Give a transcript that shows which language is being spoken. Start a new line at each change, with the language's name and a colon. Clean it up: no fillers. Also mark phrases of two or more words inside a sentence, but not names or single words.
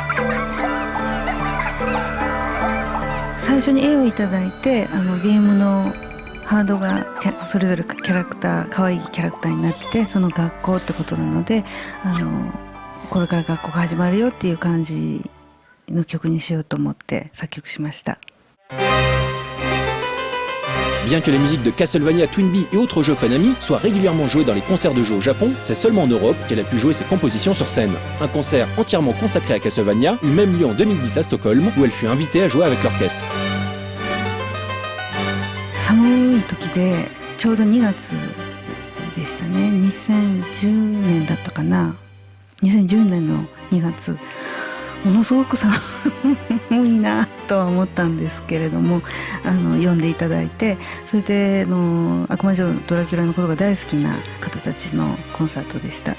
Japanese: 最初に絵をいただいてゲームのハードがそれぞれキャラクター可愛いキャラクターになってて、その学校ってことなのでこれから学校が始まるよっていう感じの曲にしようと思って作曲しました。
French: Bien que les musiques de Castlevania, Twinbee et autres jeux Konami soient régulièrement jouées dans les concerts de jeux au Japon, c'est seulement en Europe qu'elle a pu jouer ses compositions sur scène. Un concert entièrement consacré à Castlevania eut même lieu en 2010 à Stockholm, où elle fut invitée à jouer avec l'orchestre.
Japanese: 寒い時でちょうど2月でしたね。2010年だったかな。2010年の2月、ものすごく寒いなとは思ったんですけれども、読んでいただいて、それで悪魔城ドラキュラのことが大好きな方たちのコンサートでした。